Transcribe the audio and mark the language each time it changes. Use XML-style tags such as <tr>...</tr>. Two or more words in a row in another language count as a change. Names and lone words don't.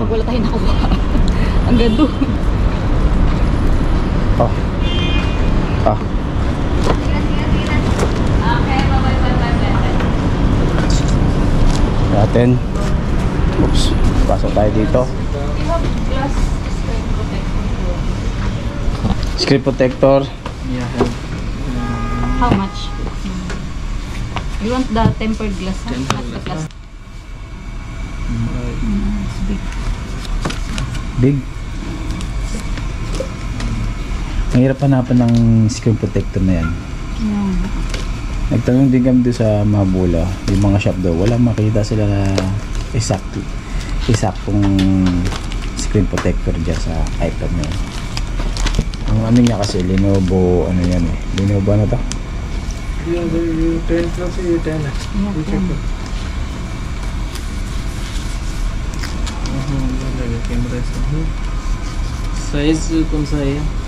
<tl>Pag wala tayo nakuha. Ang gando. Oh. Ah. Natin. Oops. Pasok tayo dito.</tl> <en>Screen protector. How much? You want the tempered glass? Not the glass. It's big. Big.</en> <tl>Mahirap hanapan ng screen protector na yan.</tl> <en>Yeah.</en> <tl>Nagtanong din kami doon sa Mabula, yung mga shop daw, walang makita sila na isaktong screen protector dyan sa iPad na yan. Ang ano niya kasi, Lenovo, ano yan eh, Lenovo ano to?</tl> <hi>yung 10 plus ये 10 है ये check करो लगा कैमरा से साइज कौन सा है</hi>